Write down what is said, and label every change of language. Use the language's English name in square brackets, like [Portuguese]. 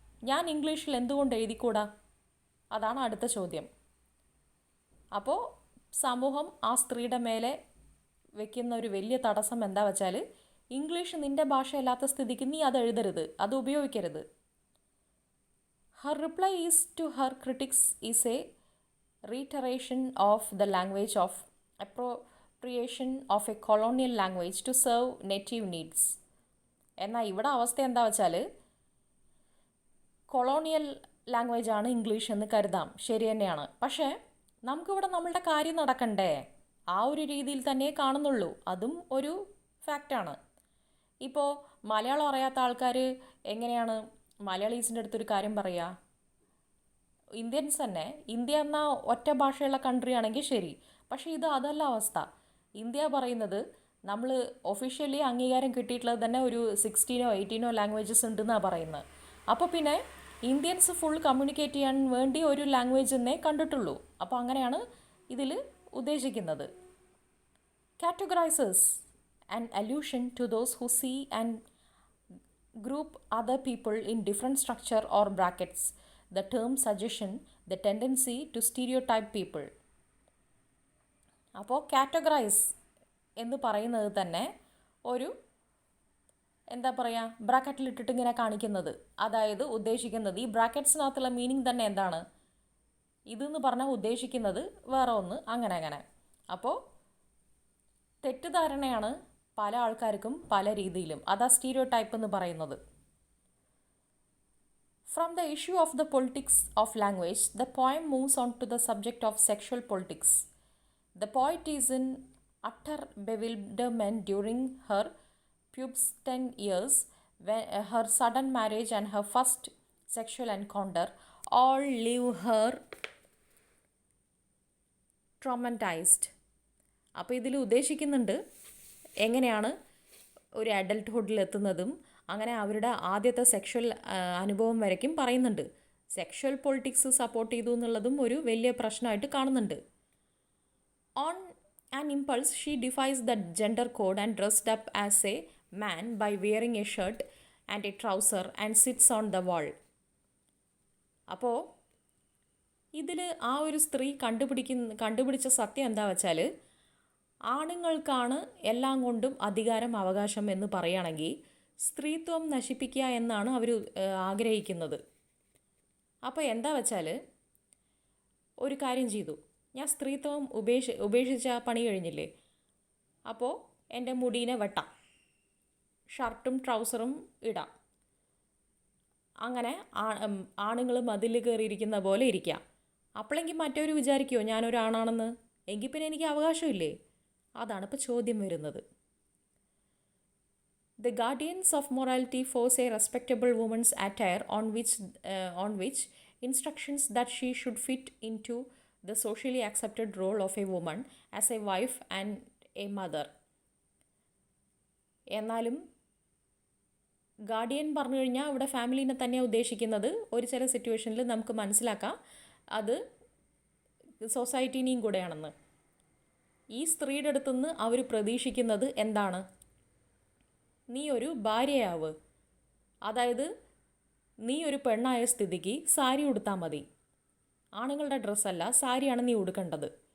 [Malayalam] ഞാൻ ഇംഗ്ലീഷിൽ എന്തുകൊണ്ട് എഴുതിക്കൂടാ? അതാണ് അടുത്ത ചോദ്യം. അപ്പോൾ സമൂഹം ആ സ്ത്രീയുടെ മേലെ വെക്കുന്ന ഒരു വലിയ തടസ്സം എന്താ വെച്ചാൽ, ഇംഗ്ലീഷ് നിൻ്റെ ഭാഷയല്ലാത്ത സ്ഥിതിക്ക് നീ അത് എഴുതരുത്, അത് ഉപയോഗിക്കരുത്. [English] Her reply is to her critics is a reiteration of the language of appropriation of a colonial language to serve native needs. [Malayalam] എന്നാൽ ഇവിടെ അവസ്ഥ എന്താ വെച്ചാൽ, കൊളോണിയൽ ലാംഗ്വേജാണ് ഇംഗ്ലീഷ് എന്ന് കരുതാം, ശരി തന്നെയാണ്. പക്ഷേ നമുക്കിവിടെ നമ്മളുടെ കാര്യം നടക്കണ്ടേ? ആ ഒരു രീതിയിൽ തന്നെ കാണുന്നുള്ളൂ, അതും ഒരു ഫാക്റ്റാണ്. ഇപ്പോൾ മലയാളം അറിയാത്ത ആൾക്കാർ എങ്ങനെയാണ് മലയാളീസിൻ്റെ അടുത്തൊരു കാര്യം പറയുക? ഇന്ത്യൻസ് തന്നെ, ഇന്ത്യ എന്ന ഒറ്റ ഭാഷയുള്ള കൺട്രി ആണെങ്കിൽ ശരി, പക്ഷേ അതല്ല അവസ്ഥ. ഇന്ത്യ പറയുന്നത് നമ്മൾ ഒഫീഷ്യലി അംഗീകാരം കിട്ടിയിട്ടുള്ളത് തന്നെ ഒരു 16 or 18 ലാംഗ്വേജസ് ഉണ്ടെന്നാണ് പറയുന്നത്. അപ്പോൾ പിന്നെ ഇന്ത്യൻസ് ഫുൾ കമ്മ്യൂണിക്കേറ്റ് ചെയ്യാൻ വേണ്ടി ഒരു ലാംഗ്വേജ് എന്നേ കണ്ടിട്ടുള്ളൂ. അപ്പോൾ അങ്ങനെയാണ് ഇതിൽ ഉദ്ദേശിക്കുന്നത്. [English] Categorises an allusion to those who see and group other people in different structure or brackets. The term suggestion the tendency to stereotype people. [Malayalam] അപ്പോൾ കാറ്റഗറൈസ് എന്ന് പറയുന്നത് തന്നെ ഒരു എന്താ പറയുക, ബ്രാക്കറ്റിലിട്ടിട്ട് ഇങ്ങനെ കാണിക്കുന്നത്. അതായത് ഉദ്ദേശിക്കുന്നത്, ഈ ബ്രാക്കറ്റ്സിനകത്തുള്ള മീനിങ് തന്നെ എന്താണ്, ഇതെന്ന് പറഞ്ഞാൽ ഉദ്ദേശിക്കുന്നത് വേറെ ഒന്ന്, അങ്ങനെ. അപ്പോൾ തെറ്റിദ്ധാരണയാണ് പല ആൾക്കാർക്കും പല രീതിയിലും, അതാ സ്റ്റീരിയോ ടൈപ്പ് എന്ന് പറയുന്നത്. [English] From the issue of the politics of language the poem moves on to the subject of sexual politics. The poet is in utter bewilderment during her pubescent years, when her sudden marriage and her first sexual encounter all leave her traumatized. [Malayalam] അപ്പോൾ ഇതിൽ ഉദ്ദേശിക്കുന്നുണ്ട് എങ്ങനെയാണ് ഒരു അഡൽട്ട്ഹുഡിൽ എത്തുന്നതും അങ്ങനെ അവരുടെ ആദ്യത്തെ sexual അനുഭവം വരയ്ക്കും പറയുന്നുണ്ട്. സെക്ഷൽ പൊളിറ്റിക്സ് സപ്പോർട്ട് ചെയ്തു എന്നുള്ളതും ഒരു വലിയ പ്രശ്നമായിട്ട് കാണുന്നുണ്ട്. [English] On an impulse, she defies the gender code and dressed up as a man by wearing a shirt and a trouser and sits on the wall. [Malayalam] അപ്പോൾ ഇതിൽ ആ ഒരു സ്ത്രീ കണ്ടുപിടിച്ച സത്യം എന്താ വെച്ചാൽ, ആണുങ്ങൾക്കാണ് എല്ലാം കൊണ്ടും അധികാരം അവകാശം എന്ന് പറയുകയാണെങ്കിൽ സ്ത്രീത്വം നശിപ്പിക്കുക എന്നാണ് അവർ ആഗ്രഹിക്കുന്നത്. അപ്പോൾ എന്താ വെച്ചാൽ ഒരു കാര്യം ചെയ്തു, ഞാൻ സ്ത്രീത്വം ഉപേക്ഷിച്ച പണി കഴിഞ്ഞില്ലേ, അപ്പോൾ എൻ്റെ മുടീനെ വെട്ടാം, ഷർട്ടും ട്രൗസറും ഇടാം, അങ്ങനെ ആണുങ്ങൾ മതിൽ കയറിയിരിക്കുന്ന പോലെ ഇരിക്കാം. അപ്പോഴെങ്കിൽ മറ്റവർ വിചാരിക്കുമോ ഞാനൊരാണാണെന്ന്? എങ്കിൽ പിന്നെ എനിക്ക് അവകാശമില്ലേ? അതാണ് ഇപ്പോൾ ചോദ്യം വരുന്നത്. [English] The guardians of morality force a respectable woman's attire on which instructions that she should fit into the socially accepted role of a woman as a wife and a mother. [Malayalam] എന്നാലും ഗാർഡിയൻ പറഞ്ഞു കഴിഞ്ഞാൽ ഇവിടെ ഫാമിലീനെ തന്നെയാണ് ഉദ്ദേശിക്കുന്നത്. ഒരു ചില സിറ്റുവേഷനിൽ നമുക്ക് മനസ്സിലാക്കാം അത് സൊസൈറ്റീനെയും കൂടെയാണെന്ന്. ഈ സ്ത്രീയുടെ അടുത്തുനിന്ന് അവർ പ്രതീക്ഷിക്കുന്നത് എന്താണ്? നീ ഒരു ഭാര്യയാവ്, അതായത് നീ ഒരു പെണ്ണായ സ്ഥിതിക്ക് സാരി ഉടുത്താൽ മതി, ആണുങ്ങളുടെ ഡ്രസ്സല്ല, സാരിയാണ് നീ ഉടുക്കേണ്ടത്.